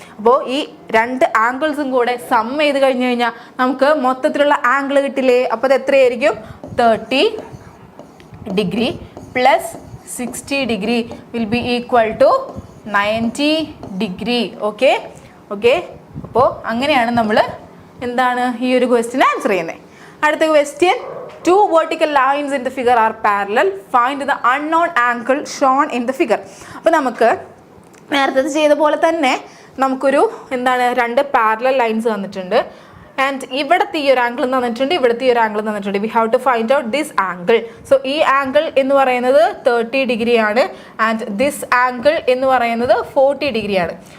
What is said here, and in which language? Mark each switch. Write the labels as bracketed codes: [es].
[ml] അപ്പോൾ ഈ രണ്ട് ആംഗിൾസും കൂടെ സം ചെയ്ത് കഴിഞ്ഞ് കഴിഞ്ഞാൽ നമുക്ക് മൊത്തത്തിലുള്ള ആംഗിൾ കിട്ടില്ലേ. അപ്പോൾ അത് എത്രയായിരിക്കും, [en] 30 degree plus 60 degree will be equal to 90 degree. [ml] Okay, അപ്പോൾ അങ്ങനെയാണ് നമ്മൾ എന്താണ് ഈ ഒരു ക്വസ്റ്റ്യൻ ആൻസർ ചെയ്യുന്നത്. [en] അടുത്ത question, 2 vertical lines in the figure are parallel, find the unknown angle shown in the figure. [ml] അപ്പോൾ നമുക്ക് നേരത്തെ ചെയ്ത പോലെ തന്നെ നമുക്കൊരു എന്താണ് 2 പാരലൽ ലൈൻസ് തന്നിട്ടുണ്ട്. ആൻഡ് ഇവിടുത്തെ ഈ ഒരു ആംഗിൾ തന്നിട്ടുണ്ട്, ഇവിടുത്തെ ഈ ഒരു ആംഗിൾ തന്നിട്ടുണ്ട്. [en] We have to find out this angle. [ml] So ഈ ആംഗിൾ എന്ന് പറയുന്നത് 30 ഡിഗ്രി ആണ്. ആൻഡ് ദിസ് ആംഗിൾ എന്ന് പറയുന്നത് 40 ഡിഗ്രി ആണ്.